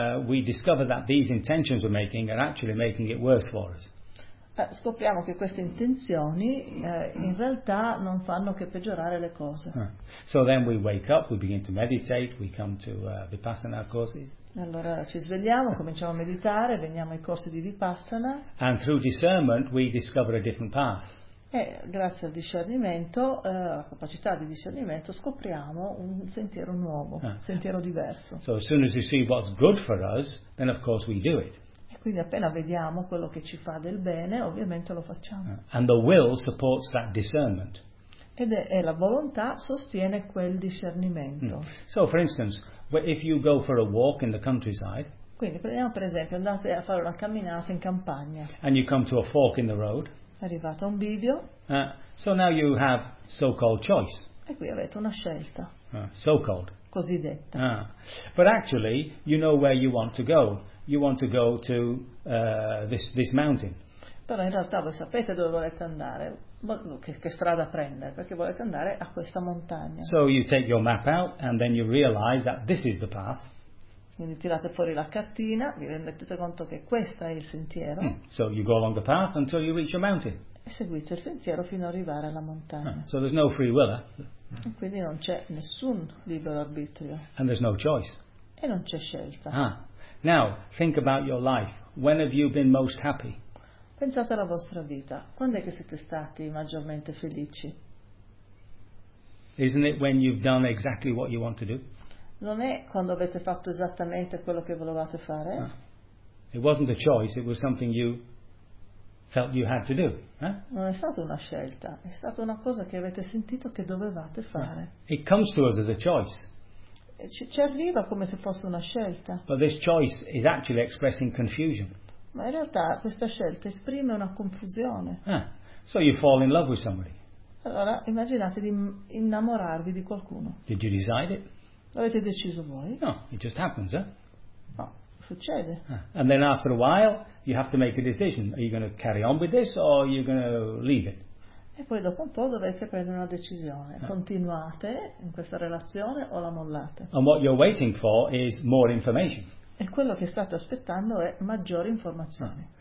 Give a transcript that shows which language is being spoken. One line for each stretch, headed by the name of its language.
English: We discover that these intentions we're making are actually making it worse for us.
Italian: Scopriamo che queste intenzioni in realtà non fanno che peggiorare le cose.
English: So then we wake up, we begin to meditate, we come to Vipassana courses.
Italian: Allora ci svegliamo, cominciamo a meditare, veniamo ai corsi di Vipassana.
English: And through discernment we discover a different path.
Italian: E grazie al discernimento, alla capacità di discernimento, scopriamo un sentiero nuovo, sentiero diverso.
English: So as soon as we see what's good for us, then of course we do it.
Italian: Quindi appena vediamo quello che ci fa del bene, ovviamente lo facciamo.
English: And the will supports that discernment.
Italian: Ed è la volontà sostiene quel discernimento.
English: So for instance, if you go for a walk in the countryside.
Italian: Quindi prendiamo per esempio, andate a fare una camminata in campagna.
English: And you come to a fork in the road.
Italian: Arrivate a un bivio.
English: So now you have so-called choice.
Italian: E qui avete una scelta.
English: So-called.
Italian: Cosiddetta.
English: But actually, you know where you want to go. You want to go to this mountain.
Italian: Però in realtà voi sapete dove volete andare, che strada prendere, perché volete andare a questa montagna.
English: So you take your map out and then you realize that this is the path.
Italian: Quindi tirate fuori la cartina, vi rendete conto che questo è il sentiero. Mm.
English: So you go along the path until you reach a mountain.
Italian: E seguite il sentiero fino ad arrivare alla montagna.
English: So there's no free will, eh?
Italian: E quindi non c'è nessun libero arbitrio.
English: And there's no choice.
Italian: E non c'è scelta.
English: Ah. Now, think about your life. When have you been most happy?
Italian: Pensate alla vostra vita. Quando è che siete stati maggiormente felici?
English: Isn't it when you've done exactly what you want to do?
Italian: Non è quando avete fatto esattamente quello che volevate fare?
English: No. It wasn't a choice, it was something you felt you had to do. Eh?
Italian: Non è stata una scelta, è stata una cosa che avete sentito che dovevate fare.
English: It comes to us as a choice.
Italian: Ci arriva come se fosse una scelta.
English: But this choice is actually expressing confusion.
Italian: Ma in realtà questa scelta esprime una confusione.
English: So you fall in love with somebody.
Italian: Allora immaginate di innamorarvi di qualcuno.
English: Did you decide it?
Italian: L'avete deciso voi?
English: No, it just happens, eh?
Italian: No, succede.
English: And then after a while, you have to make a decision. Are you going to carry on with this or are you going to leave it?
Italian: E poi dopo un po' dovete prendere una decisione. Continuate in questa relazione o la mollate?
English: And what you're waiting for is more information.
Italian: E quello che state aspettando è maggiori informazioni.